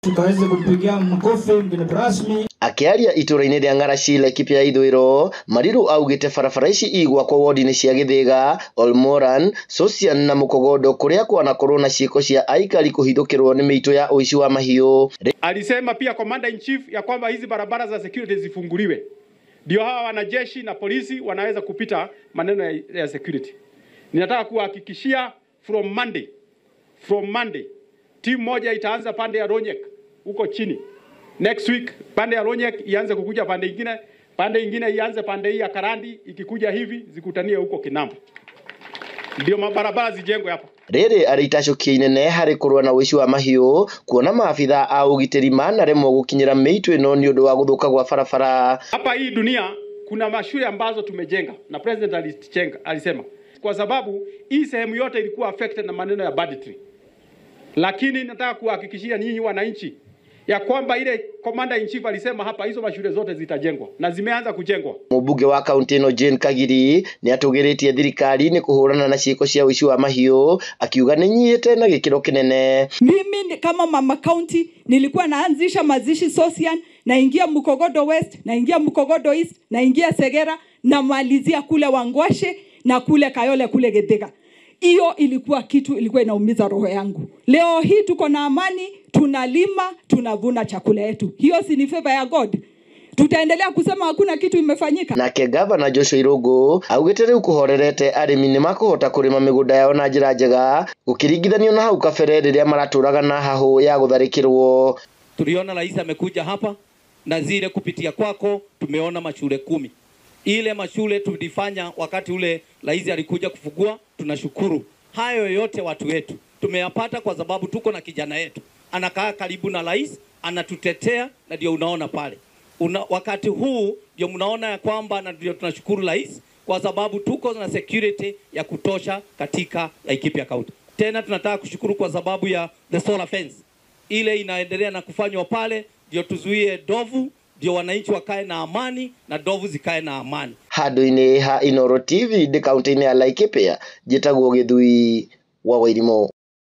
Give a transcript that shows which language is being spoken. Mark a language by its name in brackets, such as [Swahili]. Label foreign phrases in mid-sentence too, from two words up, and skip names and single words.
[Swahili] Tukaweze kumpigia makofi mgeni rasmi. [Kikuyu] Akiaria itũra-inĩ rĩa Ng'arachi Laikipia ya ithũĩro, Mariru augĩte barabara ici igwakwo wodi-inĩ cia Gĩthĩga, Olmoran, Sosian na Mukogodo kũrĩa kwanakorwo na ciĩko cia aikari kũhithũkĩrwo nĩ mĩitũ ya ũici wa mahiũ. [Swahili] Alisema pia [English] Commander in Chief [Swahili] ya kwamba hizi barabara za security zifunguliwe, ndio hawa wanajeshi na polisi wanaweza kupita maneno ya security. Ninataka kuhakikishia [English] from Monday [Swahili] timu moja itaanza pande ya Ronyek huko chini. [English] Next week [Swahili] pande ya Ronyek ianze kukuja pande ingine ianze pande hii ya Karandi, ikikuja hivi zikutanie huko Kinambo. Ndio mabarabara zijengwe hapa. [Kikuyu] Rĩrĩ arĩitacũkia inene harĩ kũrũa na ũici wa mahiũ, kuona maabitha a ũgitĩri manaremwo gũkinyĩra mĩitũ ĩno nĩ ũndũ wa gũthũka gwa barabara. [Swahili] Hapa hii dunia kuna mashule ambazo tumejenga na President alisema kwa sababu hii sehemu yote ilikuwa affected na maneno ya banditry. Lakini nataka kuhakikishia nyinyi wananchi ya kwamba ile [English] Commander in Chief [Swahili] alisema hapa hizo mashule zote zitajengwa na zimeanza kujengwa. [Kikuyu] Mũmbunge wa kaunti ĩno Jane Kagiri nĩ atũgĩrĩtie thirikari nĩ kũhũrana na ciĩko cia ũici wa mahiũ, akiuga nĩ nyihĩte na gĩkĩro kĩnene. [Swahili] Mimi kama mama county nilikuwa naanzisha mazishi Sosian, naingia Mukogodo West, naingia Mukogodo East, naingia Segera, na malizia kule Wangwashe na kule Kayole kule Gĩthĩga. Hiyo ilikuwa kitu ilikuwa inaumiza roho yangu. Leo hii tuko na amani, tunalima, tunavuna chakula yetu. Hiyo si ni favor ya God? Tutaendelea kusema hakuna kitu imefanyika? [Kikuyu] Nake Governor Joshua Irungu augĩte rĩu kũhorerete arĩmi nĩ makũhota kũrĩma mĩgũnda yao na njĩra njega gũkĩringithanio na hau kabere rĩrĩa maratũraga na hahũ ya gũtharĩkĩrwo. [Swahili] Tuliona rais amekuja hapa na zile kupitia kwako tumeona mashule 10. Ile mashule tulifanya wakati ule rais alikuja kufungua, tunashukuru. Hayo yote watu wetu tumeyapata kwa sababu tuko na kijana yetu anakaa karibu na rais, anatutetea, na ndio unaona pale. Wakati huu ndio mnaona ya kwamba, na ndio tunashukuru rais kwa sababu tuko na security ya kutosha katika Laikipia County. Tena tunataka kushukuru kwa sababu ya [English] the solar fence [Swahili] ile inaendelea na kufanywa pale, ndio tuzuie ndovu, ndio wananchi wakae na amani na ndovu zikae na amani. [Kikuyu] Handũ-inĩ ha Inooro TV kaunti-inĩ ya Laikipia, njĩtagwo Gĩthui wa Wairimo.